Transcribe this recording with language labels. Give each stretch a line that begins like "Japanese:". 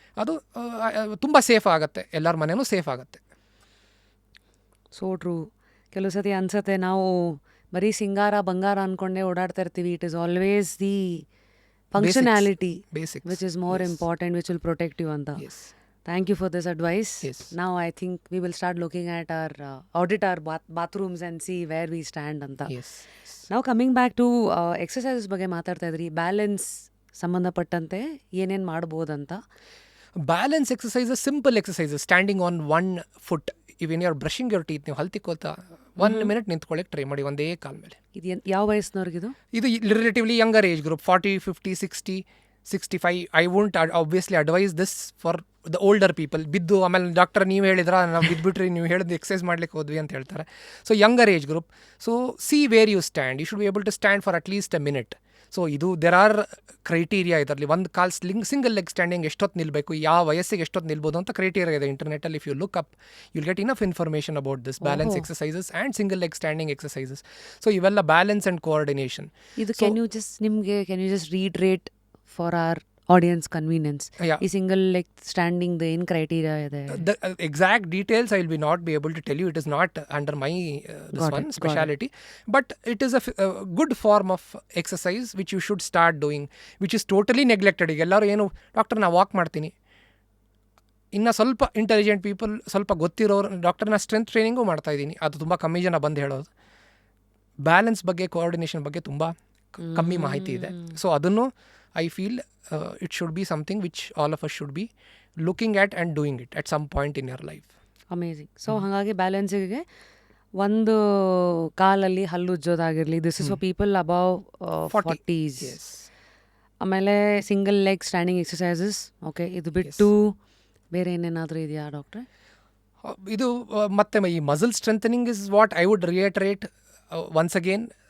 Kannada: ಅದು ತುಂಬ ಸೇಫ್ ಆಗುತ್ತೆ, ಎಲ್ಲರ ಮನೆಯೂ ಸೇಫ್ ಆಗುತ್ತೆ.
English: So true.
Kannada: ಕೆಲವು ಸತಿ ಅನ್ಸತ್ತೆ ನಾವು ಬರೀ ಸಿಂಗಾರ ಬಂಗಾರ ಅಂದ್ಕೊಂಡೇ ಓಡಾಡ್ತಾ ಇರ್ತೀವಿ.
English: It is always the functionality basics which is more important, which will protect you ಅಂತ. Yes. Thank you for this advice. Yes. Now I think we will start looking at our audit our bathrooms and see where we stand anta. Yes. Now coming back to exercises
Kannada: ಬಗ್ಗೆ ಮಾತಾಡ್ತಾ ಇದ್ರಿ. Balance ಸಂಬಂಧಪಟ್ಟಂತೆ ಏನೇನು ಮಾಡ್ಬೋದಂತ.
English: Balance exercises, simple exercises, standing on one foot. Even you are brushing your teeth,
Kannada: ನೀವು ಹಲ್ತಿಕೋತಾ 1 minute ನಿಂತ್ಕೊಳ್ಳಿಕ್ಕೆ try ಮಾಡಿ ಒಂದೇ ಕಾಲ ಮೇಲೆ. ಇದು ಯಾವ ವಯಸ್ಸಿನವ್ರಿಗಿದು?
English: ಇದು relatively younger age group, 40, 50, 60, 65. I won't obviously advise this for the older people.
Kannada: ಬಿದ್ದು ಆಮೇಲೆ ಡಾಕ್ಟರ್ ನೀವು ಹೇಳಿದ್ರ ನಾವು ಬಿದ್ದುಬಿಟ್ರಿ, ನೀವು ಹೇಳಿದ್ದು ಎಕ್ಸಸೈಸ್ ಮಾಡ್ಲಿಕ್ಕೆ ಹೋದ್ವಿ ಅಂತ ಹೇಳ್ತಾರೆ.
English: So younger age group. So see where you stand. You should be able to stand for at least a minute.
Kannada: So ಇದು
English: there are criteria
Kannada: ಇದರಲ್ಲಿ. ಒಂದು ಕಾಲ್ ಸಿಂಗಲ್ ಲೆಗ್ ಸ್ಟ್ಯಾಂಡಿಂಗ್ ಎಷ್ಟೊತ್ತು ನಿಲ್ಲಬೇಕು, ಯಾವ ವಯಸ್ಸಿಗೆ ಎಷ್ಟೊತ್ತು ನಿಲ್ಬೋದು ಅಂತ ಕ್ರೈಟೀರಿಯಾ ಇದೆ ಇಂಟರ್ನೆಟಲ್ಲಿ.
English: If you look up you'll get enough information about this balance exercises and single leg standing exercises. So ಇವೆಲ್ಲ balance and coordination. ಇದು can you just reiterate for our audience convenience?
Kannada: ಈ ಸಿಂಗಲ್ ಲೆಗ್ ಸ್ಟ್ಯಾಂಡಿಂಗ್ ಏನು criteria ಇದೆ?
English: The exact details I will be not be able to tell you. It is not under my speciality. But it is a good form of exercise which you should start doing, which is totally neglected.
Kannada: ಈಗ ಎಲ್ಲರೂ ಏನು doctor ನಾ walk ಮಾಡ್ತೀನಿ, ಇನ್ನು ಸ್ವಲ್ಪ intelligent people, ಸ್ವಲ್ಪ ಗೊತ್ತಿರೋರು, doctor ನಾ ಸ್ಟ್ರೆಂತ್ ಟ್ರೈನಿಂಗು ಮಾಡ್ತಾ ಇದ್ದೀನಿ, ಅದು ತುಂಬ ಕಮ್ಮಿ ಜನ ಬಂದು ಹೇಳೋದು. ಬ್ಯಾಲೆನ್ಸ್ ಬಗ್ಗೆ, ಕೋಆರ್ಡಿನೇಷನ್ ಬಗ್ಗೆ ತುಂಬ ಕಮ್ಮಿ ಮಾಹಿತಿ ಇದೆ.
English: So ಅದನ್ನು I feel it should be something which all of us should be looking at and doing it at some point in your life. Amazing.
Kannada: So ಹಾಗಾಗಿ ಬ್ಯಾಲೆನ್ಸಿಗೆ ಒಂದು ಕಾಲಲ್ಲಿ ಹಲ್ಲು ಉಜ್ಜೋದಾಗಿರಲಿ,
English: This is for people above 40s.
Kannada: ಆಮೇಲೆ single leg standing exercises. Okay, ಇದು ಬಿಟ್ಟು ಬೇರೆ ಏನೇನಾದರೂ ಇದೆಯಾ ಡಾಕ್ಟ್ರೆ? ಇದು ಮತ್ತೆ ಈ
English: Muscle strengthening is what I would reiterate once again.